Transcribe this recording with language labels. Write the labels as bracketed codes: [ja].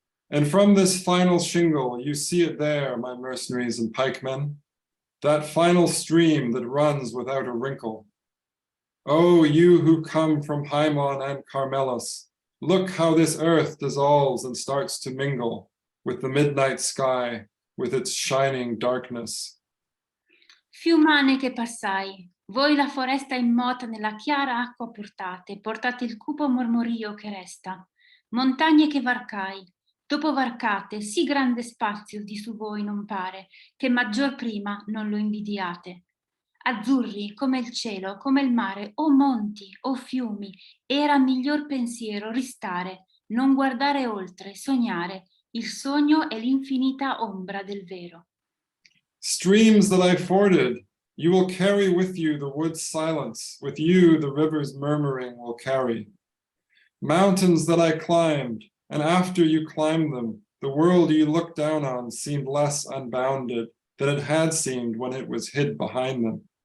[en] And from this final shingle, you see it there, my mercenaries and pikemen, that final stream that runs without a wrinkle. Oh, you who come from Haimon and Carmelis, look how this earth dissolves and starts to mingle with the midnight sky, with its shining darkness. [it] Fiumane che passai, voi la foresta immota nella chiara acqua portate il cupo mormorio che resta. Montagne che varcai, dopo varcate, sì grande spazio di su voi non pare, che maggior prima non lo invidiate. Azzurri come il cielo, come il mare, o monti, o fiumi, era miglior pensiero ristare, non guardare oltre, sognare, il sogno è l'infinita ombra del vero. [en] Streams that I forded, you will carry with you the wood's silence, with you the river's murmuring will carry. Mountains that I climbed, and after you climbed them, the world you looked down on seemed less unbounded than it had seemed when it was hid behind them.